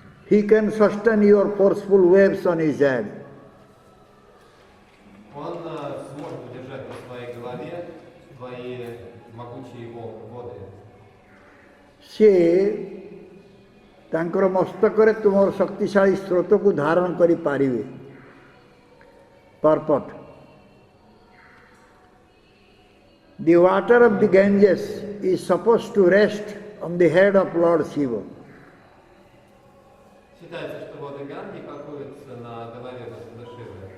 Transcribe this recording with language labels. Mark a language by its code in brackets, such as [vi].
[en] He can sustain your forceful waves on his head. [ru] Он сможет удержать на своей голове твои могучие воды. [or] ସିଏ ତାଙ୍କର ମସ୍ତକରେ ତୁମର ଶକ୍ତିଶାଳୀ ସ୍ରୋତକୁ ଧାରଣ କରିପାରିବେ. ପର୍ପଟ. [en] The water of the Ganges is supposed to rest on the head of Lord Shiva. [ru] Считается, что воды Ганги покоятся на голове Господа Шивы.